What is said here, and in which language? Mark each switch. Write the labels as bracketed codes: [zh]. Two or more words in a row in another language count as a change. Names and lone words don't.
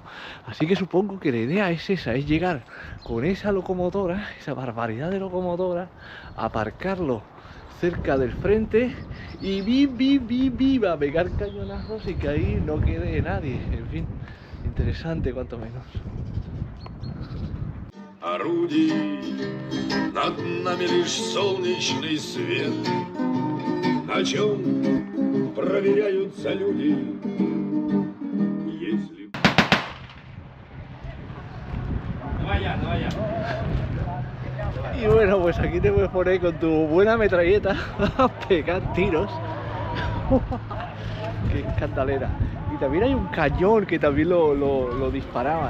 [es] Así que supongo que la idea es esa, es llegar con esa locomotora, esa barbaridad de locomotora, aparcarlo cerca del frente y viva a pegar cañonazos y que ahí no quede nadie. En fin, interesante cuanto menos. [ru] Орудий, над нами лишь солнечный свет, на чем проверяются люди, если... [es] Y bueno, pues aquí te puedes poner con tu buena metralleta a pegar tiros. ¡Qué escandalera! Y también hay un cañón que también lo disparaban.